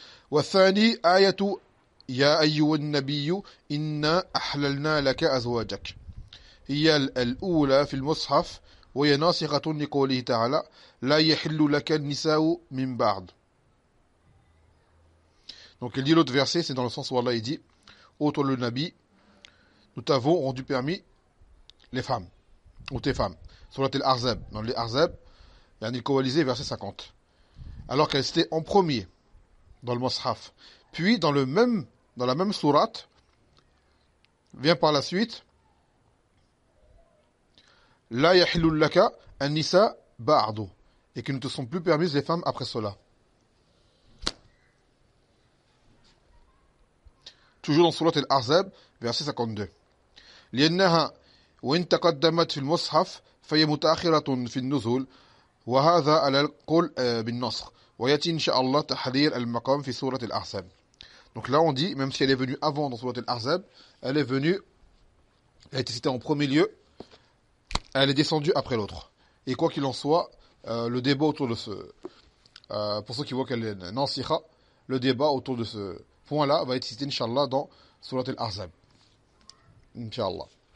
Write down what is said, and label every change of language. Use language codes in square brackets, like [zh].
[ar] والثاني آية يا أيها النبي إنا أحللنا لك أزواجك هي الأولى في المصحف وهي ناسخة لقوله تعالى لا يحل لك النساء من بعد. [fr] Donc il dit l'autre verset, c'est dans le sens où Allah il dit ô toi le Nabi, nous t'avons rendu permis les femmes, ou tes femmes. Sur Al-Ahzab, dans les Ahzab, il y a un coalisé verset 50. Alors qu'elle était en premier dans le Mus'haf. Puis dans la même sourate, vient par la suite [ar] La yahillu laka an-nisa ba'du, [fr] et que ne te sont plus permises les femmes après cela. Toujours dans sourate Al-Ahzab, verset 52. [ar] لأنها وإن تقدمت في المصحف فهي متأخرة في النزول وهذا على القول بالنسخ ويأتي إن شاء الله تحرير المقام في سورة الأحزاب. [fr] Donc là on dit, même si elle est venue avant dans Surat Al-Ahzab, elle a été citée en premier lieu, elle est descendue après l'autre. Et quoi qu'il en soit, le débat autour de pour ceux qui voient qu'elle est nasikha, le débat autour de ce point-là va être cité, Inch'Allah, dans Surat Al-Ahzab. Inch'Allah.